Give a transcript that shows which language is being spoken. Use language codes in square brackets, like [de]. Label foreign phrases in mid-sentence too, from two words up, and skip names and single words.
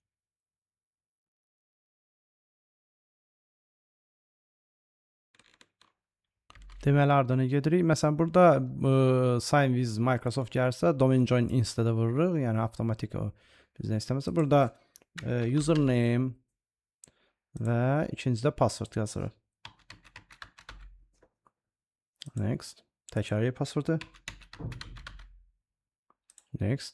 [az] Deməli ardını gedirik. Məsələn burada [en] sign with Microsoft [az] gəlirsə [en] domain join instead- [az] ə vururuq. Yəni avtomatik o bizdən istəməsə. Burada username və ikincidə password yazırıq. [en] Next. [az] Təkrarlayıb passwordu. [en] Next.